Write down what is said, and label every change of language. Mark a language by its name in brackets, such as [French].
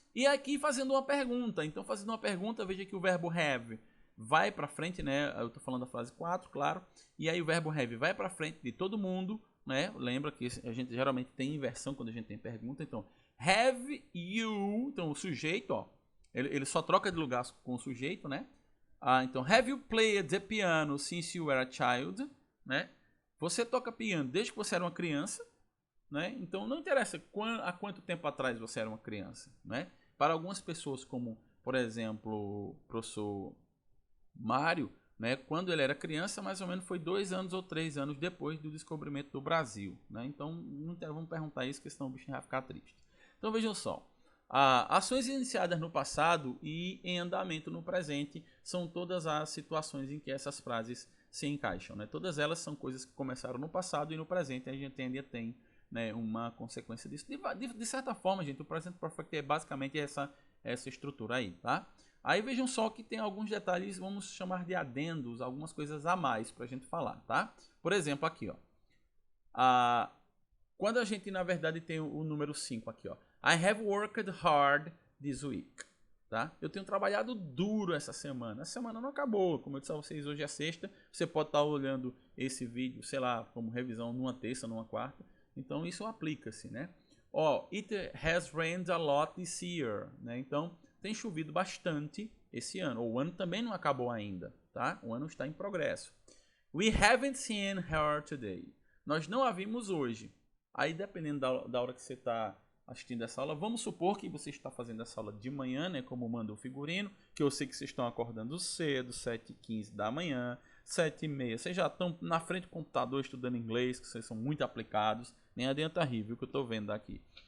[Portuguese] E aqui fazendo uma pergunta. Então, fazendo uma pergunta, veja que o verbo have vai para frente, né? Eu estou falando da frase 4, claro. E aí o verbo have vai para frente de todo mundo, né? Lembra que a gente geralmente tem inversão quando a gente tem pergunta. Então, [English] have you... [Portuguese] Então, o sujeito, ó, ele só troca de lugar com o sujeito, né? [English] Então, have you played the piano since you were a child? Né? [Portuguese] Você toca piano desde que você era uma criança, né? Então não interessa há quanto tempo atrás você era uma criança, né? Para algumas pessoas, como por exemplo o professor Mário, né? Quando ele era criança, mais ou menos foi 2 anos ou 3 anos depois do descobrimento do Brasil, né? Então não vamos perguntar isso, que senão o bichinho vai ficar triste. Então vejam só. Ações iniciadas no passado e em andamento no presente são todas as situações em que essas frases se encaixam, né? Todas elas são coisas que começaram no passado e no presente a gente ainda tem, né, uma consequência disso. De certa forma, gente, o present perfect é basicamente essa estrutura aí, tá? Aí vejam só que tem alguns detalhes, vamos chamar de adendos, algumas coisas a mais pra gente falar, tá? Por exemplo, aqui, ó. Quando a gente, na verdade, tem o número 5 aqui, ó. [English] I have worked hard this week. [Portuguese] Tá? Eu tenho trabalhado duro essa semana. A semana não acabou. Como eu disse a vocês, hoje é sexta. Você pode estar olhando esse vídeo, sei lá, como revisão numa terça, numa quarta. Então isso aplica-se, né? [English] It has rained a lot this year. [Portuguese] Né? Então tem chovido bastante esse ano. O ano também não acabou ainda, tá? O ano está em progresso. [English] We haven't seen her today. [Portuguese] Nós não a vimos hoje. Aí dependendo da hora que você está assistindo essa aula, vamos supor que você está fazendo essa aula de manhã, né, como manda o figurino, que eu sei que vocês estão acordando cedo, 7h15 da manhã, 7h30, vocês já estão na frente do computador estudando inglês, que vocês são muito aplicados, nem adianta rir, viu, que eu estou vendo aqui.